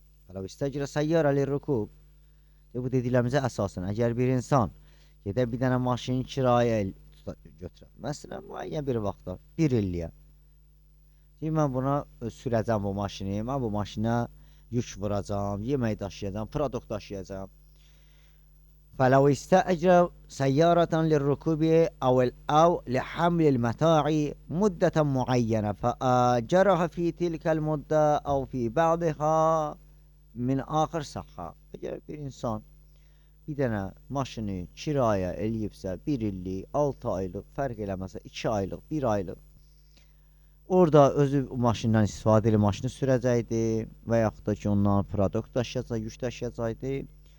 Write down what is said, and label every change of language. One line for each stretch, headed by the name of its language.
Arabic: Fələv istəcirə səyyarə lirrukub.
Azerbaijani: Bu dediklərimizə əsasən, əgər bir insan gedə bir dənə maşını kirayə götürəm. Məsələn, müəyyən bir vaxtda, bir illiyə. Deyim, mən buna sürəcəm bu maşını, mən bu maşına yük vuracam, yemək daşıyacam, produkt daşıyacam.
Arabic: فلو استأجر سيارة للركوب أو لحمل المتاع مدة معينة فأجرها في تلك المدة أو في بعضها من آخر صحة.
Azerbaijani: Eğer bir insan bir dənə maşını kiraya eləyibsə, 1 illik, 6 aylıq, fərq eləməsə 2 aylıq, 1 aylıq, orada özü maşından istifadə edib maşını sürəcəkdi və yaxud da ki, ondan produkt daşıyacaq, yük daşıyacaqdı.